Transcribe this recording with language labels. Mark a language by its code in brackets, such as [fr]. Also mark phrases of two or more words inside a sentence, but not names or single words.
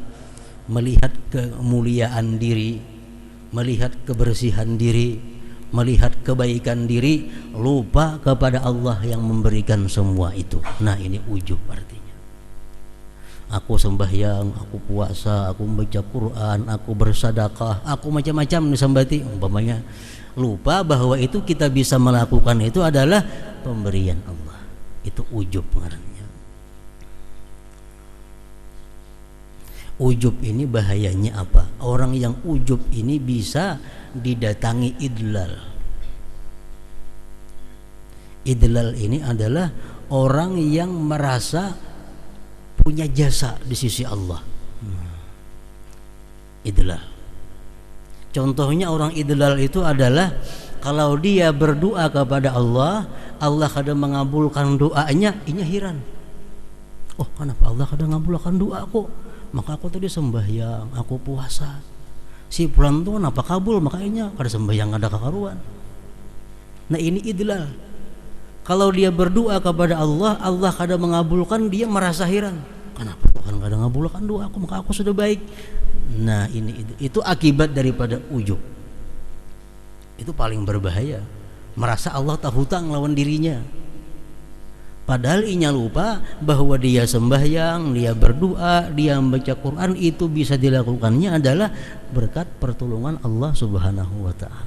[id] Melihat kemuliaan diri, melihat kebersihan diri, melihat kebaikan diri, lupa kepada Allah yang memberikan semua itu. Nah, ini ujub artinya. Aku sembahyang, aku puasa, aku membaca Quran, aku bersedekah, aku macam-macam disambati umpamanya. Lupa bahwa itu kita bisa melakukan itu adalah pemberian Allah. Itu ujub ngarannya. Ujub ini bahayanya apa? Orang yang ujub ini bisa didatangi idlal. Idlal ini adalah orang yang merasa punya jasa di sisi Allah. Idlal. Contohnya orang idlal itu adalah kalau dia berdoa kepada Allah, Allah kadang mengabulkan doanya, inya heran. Oh, kenapa Allah kadang mengabulkan doaku? Maka aku tadi sembahyang, aku puasa. Si fulan tuh kenapa kabul? [bjn] Makanya kada sembahyang ada kekaruan. [id] Nah, ini idlal. Kalau dia berdoa kepada Allah, Allah kadang mengabulkan, dia merasa heran. Kenapa Tuhan kadang mengabulkan doaku? Maka aku sudah baik. Nah, itu akibat daripada ujub. Itu paling berbahaya. Merasa Allah tak hutang lawan dirinya. Padahal inya lupa bahwa dia sembahyang, dia berdoa, dia membaca Quran, itu bisa dilakukannya adalah berkat pertolongan Allah [ar] سبحانه وتعالى.